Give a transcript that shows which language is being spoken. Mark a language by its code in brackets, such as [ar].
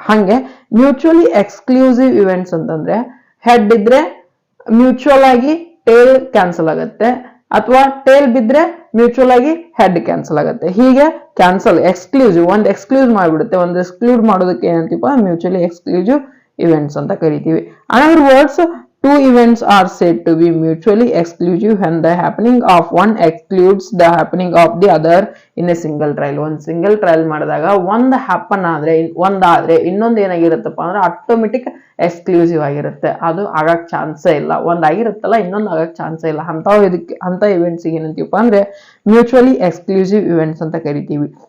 [kn] ಹಂಗೆ mutually exclusive events ಅಂತಂದ್ರೆ head ಇದ್ರೆ ಮ್ಯೂಚುವಲ್ ಆಗಿ ಟೇಲ್ ಕ್ಯಾನ್ಸಲ್ ಆಗತ್ತೆ, ಅಥವಾ ಟೇಲ್ ಬಿದ್ರೆ ಮ್ಯೂಚುವಲ್ ಆಗಿ ಹೆಡ್ ಕ್ಯಾನ್ಸಲ್ ಆಗುತ್ತೆ. ಹೀಗೆ ಒಂದು ಎಕ್ಸ್ಕ್ಲೂಸ್ ಮಾಡಿಬಿಡುತ್ತೆ. ಒಂದು ಎಕ್ಸ್ಕ್ಲೂಡ್ ಮಾಡೋದಕ್ಕೆ ಏನಂತೀಪ, ಮ್ಯೂಚುವಲಿ ಎಕ್ಸ್ಕ್ಲೂಸಿವ್ ಇವೆಂಟ್ಸ್ ಅಂತ ಕರಿತೀವಿ. [en] Another words, two events are said to be mutually exclusive when the happening of one excludes the happening of the other in a single trial. [kn] ಒಂದು single trial ಮಾಡಿದಾಗ ಒಂದು happen ಆದ್ರೆ ಇನ್ನೊಂದು ಏನಾಗಿರುತ್ತಪ್ಪ ಅಂದ್ರೆ automatic exclusive ಆಗಿರುತ್ತೆ, ಅದು ಆಗಕ್ ಚಾನ್ಸೇ ಇಲ್ಲ. ಆಗಿರುತ್ತಲ್ಲ ಇನ್ನೊಂದು ಆಗಕ್ ಚಾನ್ಸೇ ಇಲ್ಲ. ಅಂತ ಇವೆಂಟ್ಸ್ ಏನಂತೀವಪ್ಪ ಅಂದ್ರೆ ಮ್ಯೂಚುವಲಿ ಎಕ್ಸ್ಕ್ಲೂಸಿವ್ ಇವೆಂಟ್ಸ್ ಅಂತ ಕರಿತೀವಿ.